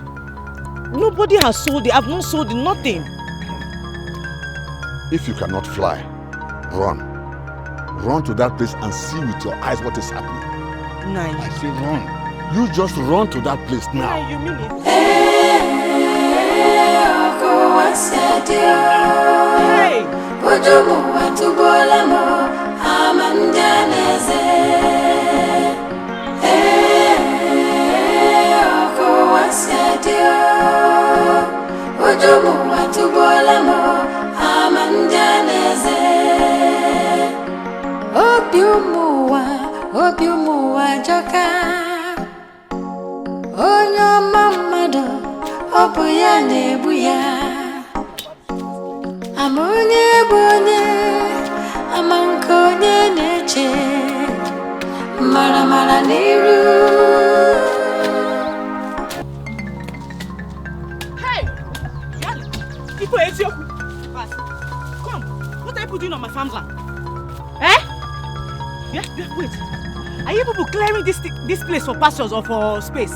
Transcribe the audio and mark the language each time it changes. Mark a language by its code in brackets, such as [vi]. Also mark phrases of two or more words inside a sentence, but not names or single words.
[en] Nobody has sold it. I've not sold it. Nothing. If you cannot fly, run. Run to that place and see with your eyes what is happening. Nai. I say run. You just run to that place now. Nai, you mean it? Hey! Bojomo watubola mo amanjaneze. Oko wasyadio. Bojomo watubola mo amanjaneze. Obiumuwa joka. Onyo mamado obuya nebuya. Amonye bonye, amankonye neche, mara niru. Hey! People, Eziokwu. Come, what are you doing on my farmland? Eh? Yeah, wait. Are you people clearing this place for pastures or for space?